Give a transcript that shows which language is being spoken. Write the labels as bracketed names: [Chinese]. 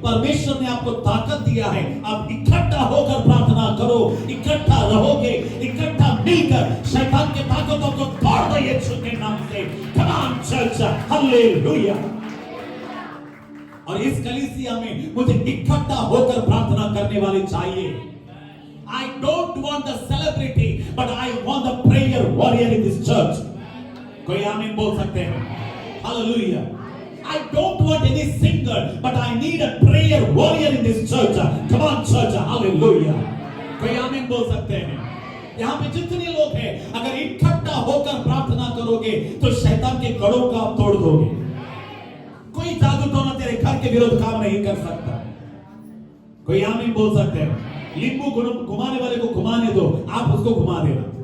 [Hindi] परमेश्वर ने आपको ताकत दिया है, आप इकट्ठा होकर प्रार्थना करो, इकट्ठा रहोगे, इकट्ठा मिलकर शैतान के ताकतों को तोड़ दो यीशु के नाम से। Come on church, hallelujah. और इस कलीसिया में मुझे इकट्ठा होकर प्रार्थना करने वाले चाहिए। [English] I don't want the celebrity, but I want the prayer warrior in this church. [Hindi] कोई आमीन बोल सकते हैं? [English] Hallelujah. I don't want any singer, but I need a prayer warrior in this church. Come on church, hallelujah. [Hindi] कोई आमीन बोल सकते हैं? यहाँ पे जितने लोग हैं, अगर इकट्ठा होकर प्रार्थना करोगे तो शैतान के गढ़ों को आप तोड़ दोगे। कोई जादू टोना तेरे घर के विरुद्ध काम नहीं कर सकता। कोई आमीन बोल सकते हैं? लिंबू घुमाने वाले को घुमाने दो, आप उसको घुमा देना।